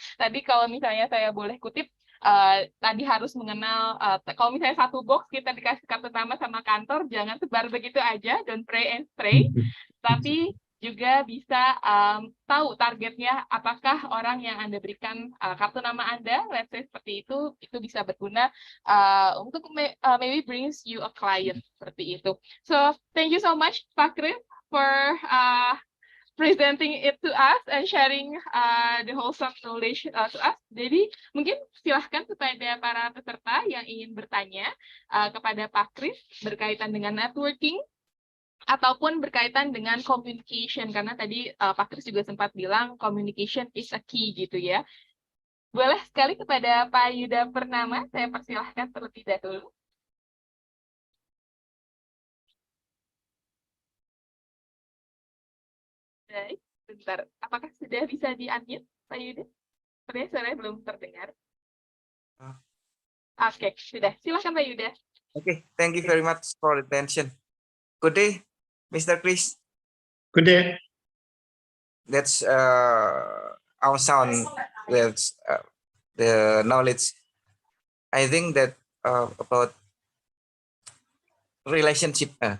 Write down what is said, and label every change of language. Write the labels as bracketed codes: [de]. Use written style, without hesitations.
[id] Tadi kalau misalnya saya boleh kutip, tadi harus mengenal, kalau misalnya satu box kita dikasih kartu nama sama kantor, jangan sebar begitu aja, [en] don't pray and stray, [id] tapi juga bisa tahu targetnya, apakah orang yang Anda berikan kartu nama Anda, [en] let's say [id] seperti itu bisa berguna untuk [en] maybe brings you a client, [id] seperti itu. [en] So thank you so much Pak Chris for presenting it to us and sharing the wholesome knowledge to us. [id] Jadi mungkin silahkan kepada para peserta yang ingin bertanya kepada Pak Chris berkaitan dengan networking ataupun berkaitan dengan communication, karena tadi Pak Chris juga sempat bilang [en] communication is a key [id] gitu ya. Boleh sekali kepada Pak Yuda Purnama, saya persilahkan terlebih dahulu. Baik, bentar. Apakah sudah bisa di-unmute, Pak Yuda? Sebenarnya suaranya belum terdengar. Oke, sudah. Silakan Pak Yuda. [en] Okay, thank you very much for the attention. Good day, Mr. Chris. Good day. That's our sound with the knowledge. I think that about relationship.